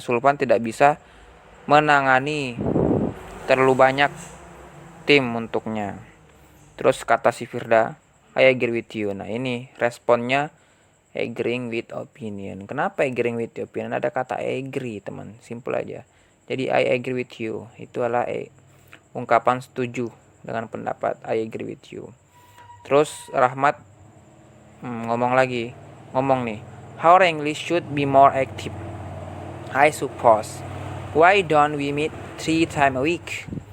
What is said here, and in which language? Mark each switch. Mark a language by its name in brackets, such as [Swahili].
[Indonesian] Zulfan tidak bisa menangani terlalu banyak tim untuknya. Terus kata si Firda, [English] I agree with you. [Indonesian] Nah ini responnya agreeing with opinion. Kenapa agreeing with opinion? Ada kata agree teman, simple aja. Jadi [English] I agree with you [Indonesian] itu adalah ungkapan setuju dengan pendapat I agree with you. Terus Rahmat ngomong nih, [English] our English should be more active, I suppose. Why don't we meet 3 times a week?